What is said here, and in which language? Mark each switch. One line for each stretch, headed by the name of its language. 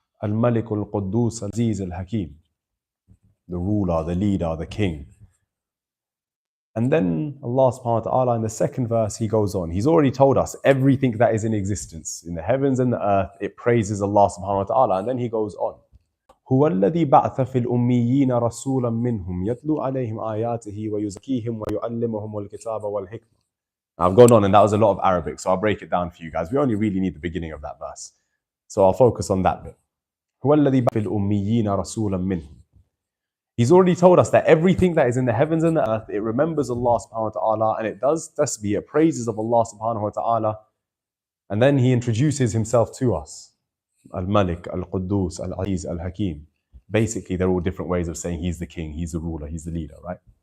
English: Al-Malik al-Quddus al-Aziz al-Hakim. The ruler, the leader, the king. And then Allah subhanahu wa ta'ala in the second verse, he goes on. He's already told us everything that is in existence, in the heavens and the earth, it praises Allah subhanahu wa ta'ala. And then he goes on.
Arabic: هو الذي بعث في الأميين رسولا منهم يتلو عليهم آياته ويزكيهم ويعلمهم الكتاب والحكمة.
English: I've gone on and that was a lot of Arabic, so I'll break it down for you guys. We only really need the beginning of that verse. So I'll focus on that bit.
Arabic: هو الذي بعث في الأميين رسولا منهم.
English: He's already told us that everything that is in the heavens and the earth, it remembers Allah subhanahu wa ta'ala, and it does tasbih, it praises of Allah subhanahu wa ta'ala. And then he introduces himself to us. Al-Malik, Al-Quddus, Al-Aziz, Al-Hakim. Basically, they're all different ways of saying he's the king, he's the ruler, he's the leader, right?